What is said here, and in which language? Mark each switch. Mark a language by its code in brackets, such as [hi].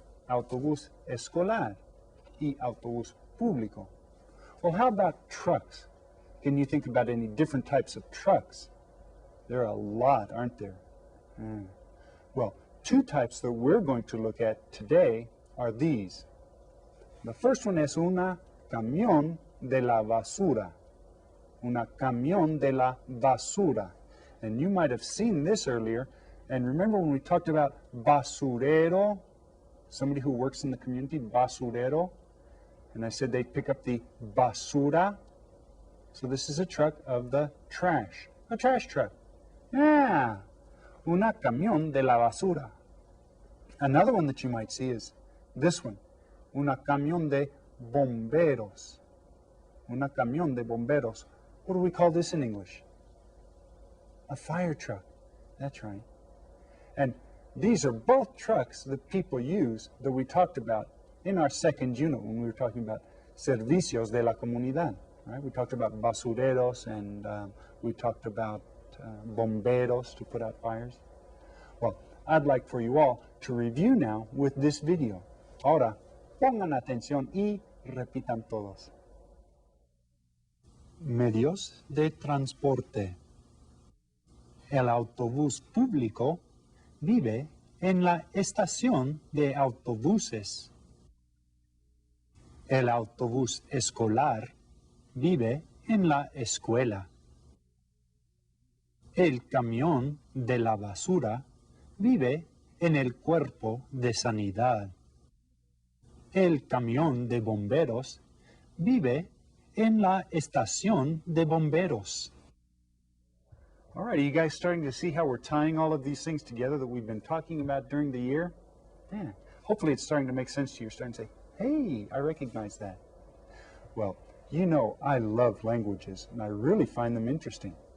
[es] Autobús escolar y autobús público. [en] Well, how about trucks? Can you think about any different types of trucks? There are a lot, aren't there? Well, two types that we're going to look at today are these. The first one [es] es una camión de la basura. Una camión de la basura. [en] And you might have seen this earlier. And remember when we talked about basurero, somebody who works in the community, basurero, and I said they'd pick up the basura. So this is a truck of the trash, a trash truck. [es] Ah, una camión de la basura. [en] Another one that you might see is this one, [es] una camión de bomberos. Una camión de bomberos. [en] What do we call this in English? A fire truck. That's right. And these are both trucks that people use that we talked about in our second unit when we were talking about [es] servicios de la comunidad. [en] Right? We talked about basureros and we talked about bomberos to put out fires. Well, I'd like for you all to review now with this video. [es] Ahora, pongan atención y repitan todos. Medios de transporte. El autobús público vive en la estación de autobuses. El autobús escolar vive en la escuela. El camión de la basura vive en el cuerpo de sanidad. El camión de bomberos vive en la estación de bomberos. [en] All right, are you guys starting to see how we're tying all of these things together that we've been talking about during the year? Yeah, hopefully it's starting to make sense to you. You're starting to say, hey, I recognize that. Well, you know I love languages, and I really find them interesting.